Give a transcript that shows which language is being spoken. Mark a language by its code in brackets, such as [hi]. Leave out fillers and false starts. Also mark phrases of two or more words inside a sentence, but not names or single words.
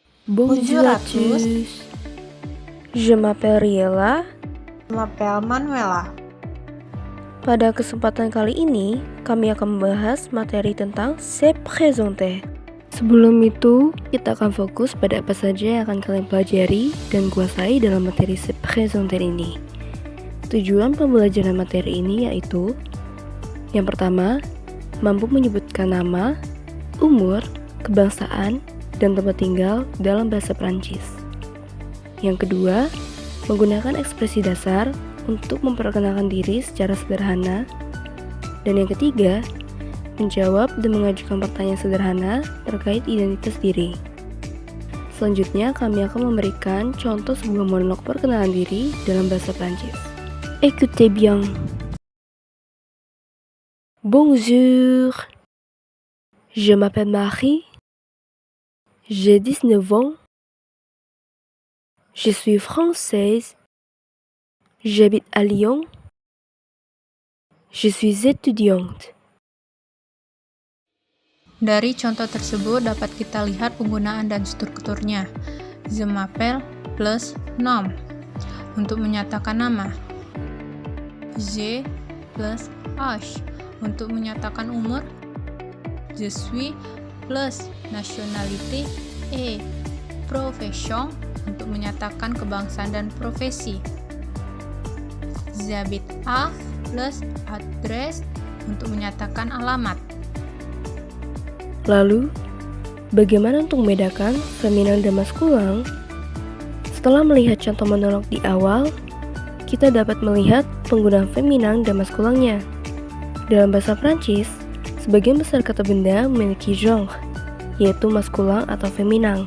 [fr] Bonjour à tous. Je m'appelle Riela. Je m'appelle Manuela. [id] Pada kesempatan kali ini, kami akan membahas materi tentang [fr] se présenter. [id] Sebelum itu, kita akan fokus pada apa saja yang akan kalian pelajari dan kuasai dalam materi [fr] se présenter [id] ini. Tujuan pembelajaran materi ini yaitu: yang pertama, mampu menyebutkan nama, umur, kebangsaan, dan tempat tinggal dalam bahasa Prancis. Yang kedua, menggunakan ekspresi dasar untuk memperkenalkan diri secara sederhana. Dan yang ketiga, menjawab dan mengajukan pertanyaan sederhana terkait identitas diri. Selanjutnya, kami akan memberikan contoh sebuah monolog perkenalan diri dalam bahasa Prancis. [fr] Écoutez bien. Bonjour. Je m'appelle Marie. J'ai 19 ans. Je suis française. J'habite à Lyon. Je suis étudiante. [id] Dari contoh tersebut dapat kita lihat penggunaan dan strukturnya. [fr] Je m'appelle plus nom [id] untuk menyatakan nama. [fr] Je plus âge [id] untuk menyatakan umur. [fr] Je suis plus nationalité et profession [id] untuk menyatakan kebangsaan dan profesi. [fr] J'habite à plus adresse [id] untuk menyatakan alamat. Lalu, bagaimana untuk membedakan feminan dan maskulang? Setelah melihat contoh monolog di awal, kita dapat melihat penggunaan feminan dan maskulangnya. Dalam bahasa Prancis, sebagian besar kata benda memiliki genre, yaitu maskulang atau feminang.